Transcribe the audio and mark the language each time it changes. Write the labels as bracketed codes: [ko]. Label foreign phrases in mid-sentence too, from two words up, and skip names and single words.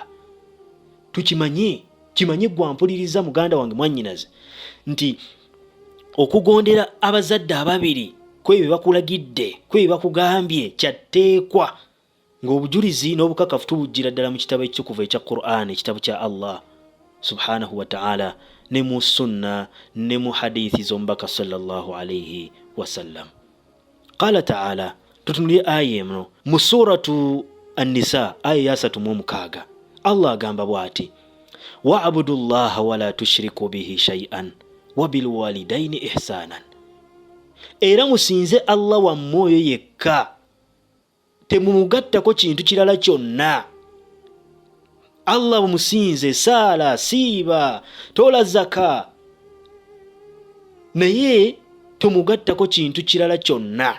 [lg] Tukimanye gwampuliriza muganda wange mwannyinaze, nti okugondera abazadde ababiri kwebyo bakulagidde, kwebyo bakugambye kyatteekwa, ng'obujulizi n'obukakafu tubujjira ddala mu kitabo ekitukuvu ekya Qur'an, ekitabo kya [ar] الله سبحانه وتعالى, [lg] ne mu sunna ne mu hadithi z'omubaka [ar] صلى الله عليه وسلم. قال تعالى, [lg] tutunulye aya eno mu [ar] سورة النساء [lg] aya ya 36. Allah agamba bw'ati, [ar] واعبدوا الله ولا تشركوا به شيئا وبالوالدين إحسانا, [lg] era musinze Allah wammwe oyo yekka, temumugattako kintu kirala kyonna. Allah bumusinze, saala, siiba, tola zaka, naye tomugattako kintu kirala kyonna.